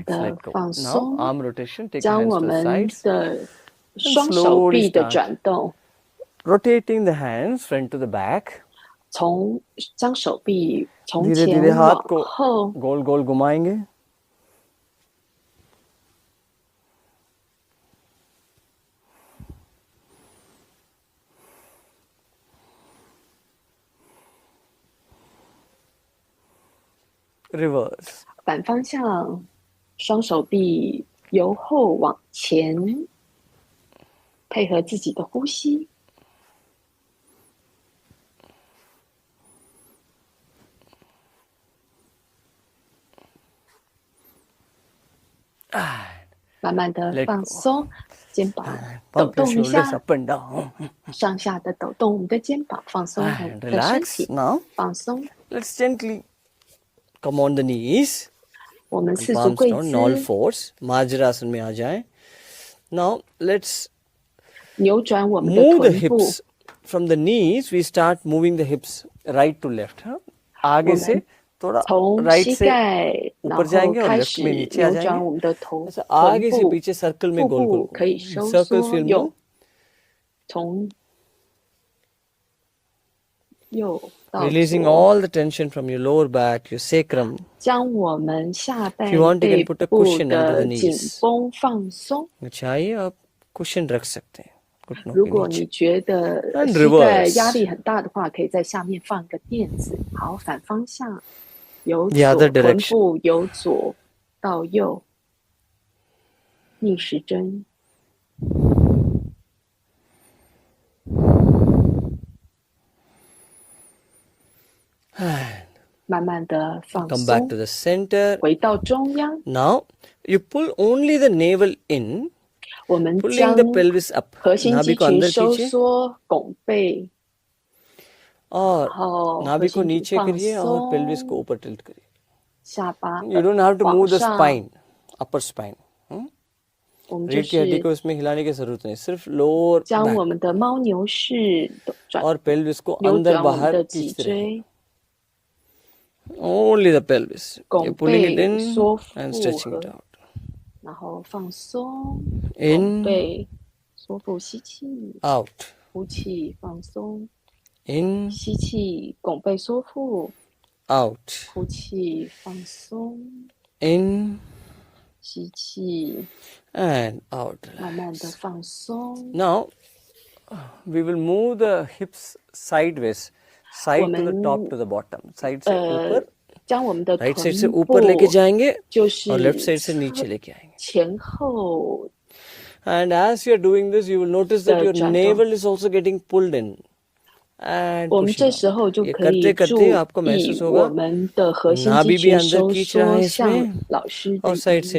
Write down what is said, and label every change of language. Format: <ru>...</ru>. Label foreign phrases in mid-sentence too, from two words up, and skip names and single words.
<zh>慢慢地</zh> <en>let go.</en> <zh>放</zh> <en>Now</en> <zh>松，</zh> <en>arm rotation, take your</en> <zh>将</zh> <en>hands</en> <zh>我</zh> <en>to the</en> <zh>们</zh> <en>sides.</en> <zh>的双手臂的转动，</zh> <en>Rotating the hands front to the back.</en> <zh>将手臂从</zh> <hi>धीरे</hi> <zh>前</zh> <hi>धीरे हाथ</hi> <zh>往</zh> <hi>को</hi> <zh>后</zh> <hi>गोल गोल घुमाएंगे.</hi> <en>Reverse.</en> <zh>反方向，双手臂由后往前，配合自己的呼吸。慢慢的</zh> <en>Let</en> <zh>放</zh> <en>go.</en> <zh>松，肩膀</zh> <en>Pump</en> <zh>抖</zh> <en>your</en> <zh>动一</zh> <en>shoulders</en> <zh>下，</zh> <en>up and down.</en> <zh>上下的抖动我们的肩膀，放松我们</zh> <en>And</en> <zh>的身</zh> <en>relax.</en> <zh>体，</zh> <en>Now</en> <zh>放松。</zh> <en>let's gently come on the knees.</en> <zh>我们</zh> <en>And</en> <zh>四足</zh> <en>palms</en> <zh>跪</zh> <en>down in all</en> <zh>姿，</zh> <hi>fours. Majrasan में आ जाएं.</hi> <en>Now let's</en> <zh>扭转我们的</zh> <en>move the</en> <zh>臀部。</zh> <en>hips. From the knees, we start moving the hips right to left.</en> <hi>हाँ? आगे से थोड़ा</hi> <zh>从</zh> <hi>right</hi> <zh>膝</zh> <hi>से</hi> <zh>盖，然</zh> <hi>ऊपर</hi> <zh>后</zh> <hi>जाएंगे और</hi> <zh>开</zh> <hi>left</hi> <zh>始</zh> <hi>में नीचे आ</hi> <zh>扭转</zh> <hi>जाएंगे.</hi> <zh>我们的臀</zh> <hi>ऐसा आगे से</hi> <zh>部，</zh> <hi>पीछे सर्कल में</hi> <zh>腹</zh> <hi>गोल</hi> <zh>部</zh> <hi>गोल</hi> <zh>可以收</zh> <en>circles</en> <zh>缩</zh> <en>will</en> <zh>右</zh> <en>move.</en> <zh>从右到</zh> <en>Releasing</en> <zh>左，</zh> <en>all the tension from your lower back, your sacrum.</en> <zh>将我们下</zh> <en>If you want,</en> <zh>半</zh> <en>you</en> <zh>背</zh> <en>can put a</en> <zh>部</zh> <en>cushion under the</en> <zh>的紧</zh> <en>knees.</en> <zh>绷放松。</zh> <hi>चाहिए आप cushion रख सकते हैं घुटनों</hi> <zh>如</zh> <hi>के</hi> <zh>果你</zh> <hi>नीचे.</hi> <zh>觉得</zh> <en>And</en> <zh>膝盖</zh> <en>reverse.</en> <zh>压力很大的话，可以在下面放一个垫子。好，反方向，由</zh> <en>The other</en> <zh>左臀</zh> <en>direction.</en> <zh>部由左到右，逆时针。慢慢的放</zh> <en>Come back</en> <zh>松</zh> <en>to，the center.</en> <zh>回到中央。</zh> <en>Now you pull only the navel in,</en> <zh>我们</zh> <en>pulling</en> <zh>将</zh> <en>the pelvis up.</en> <zh>核心</zh> <hi>नाभि</hi> <zh>肌</zh> <hi>को</hi> <zh>群</zh> <hi>अंदर</hi> <zh>收</zh> <hi>खींचिए</hi> <zh>缩，拱背，</zh> <hi>और</hi> <zh>然后核</zh> <hi>नाभि को</hi> <zh>心肌</zh> <hi>नीचे</hi> <zh>放</zh> <hi>करिए और pelvis</hi> <zh>松，</zh> <hi>को ऊपर tilt करिए.</hi> <zh>下巴</zh> <en>You don't have to</en> <zh>往</zh> <en>move the</en> <zh>上。</zh> <en>spine, upper spine.</en> <zh>我们就</zh> <hi>रीढ़ की हड्डी</hi> <zh>是</zh> <hi>को इसमें हिलाने की जरूरत नहीं, सिर्फ lower</hi> <zh>将我</zh> <hi>back</hi> <zh>们的猫牛式转</zh> <hi>और pelvis को</hi> <zh>扭</zh> <hi>अंदर</hi> <zh>转我们</zh> <hi>बाहर</hi> <zh>的脊</zh> <hi>खींचते रहें.</hi> <zh>椎，</zh> <en>Only the pelvis. You're</en> <zh>拱</zh> <en>pulling it</en> <zh>背</zh> <en>in</en> <zh>缩</zh> <en>and</en> <zh>腹</zh> <en>stretching</en> <zh>和</zh> <en>it out.</en> <zh>然后放松，</zh> <en>In</en> <zh>拱背缩腹，吸气，</zh> <en>out.</en> <zh>呼气放松，</zh> <en>In</en> <zh>吸气拱背缩腹，</zh> <en>out.</en> <zh>呼气放松，</zh> <en>In</en> <zh>吸气</zh> <en>and out.</en> <zh>慢慢的放松。</zh> <en>Now we will move the hips sideways, side to the top to the bottom.</en> <hi>Side से ऊपर,</hi> <zh>将我们的</zh> <en>right side</en> <zh>臀</zh> <hi>से</hi> <zh>部</zh> <hi>ऊपर लेके जाएंगे</hi> <zh>就</zh> <en>और left side</en> <zh>是</zh> <hi>से नीचे लेके आएंगे.</hi> <zh>前后</zh> <en>And as you are doing this, you will notice that your</en> <zh>转动。</zh> <en>navel is also getting pulled in. And</en> <zh>我们</zh> <en>pushing</en> <zh>这</zh> <en>out.</en> <zh>时候就</zh> <hi>ये</hi> <zh>可以</zh> <hi>करते</hi> <zh>注</zh> <hi>करते आपको</hi> <zh>意</zh> <hi>महसूस</hi> <zh>我</zh> <hi>होगा</hi> <zh>们的核心肌</zh> <hi>नाभि भी</hi> <zh>群</zh> <hi>अंदर</hi> <zh>收</zh> <hi>खींच रहा</hi> <zh>缩，</zh> <hi>है</hi> <zh>像</zh> <hi>इसमें</hi> <zh>老师的</zh> <hi>और साइड से</hi>